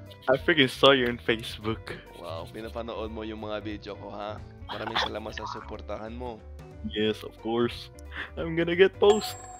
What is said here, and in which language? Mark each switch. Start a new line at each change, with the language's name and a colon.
English: I freaking saw you on Facebook.
Filipino: Wow, pinapanood mo yung mga video ko, ha? Maraming salamat sa suportahan mo.
English: Yes, of course. I'm gonna get post.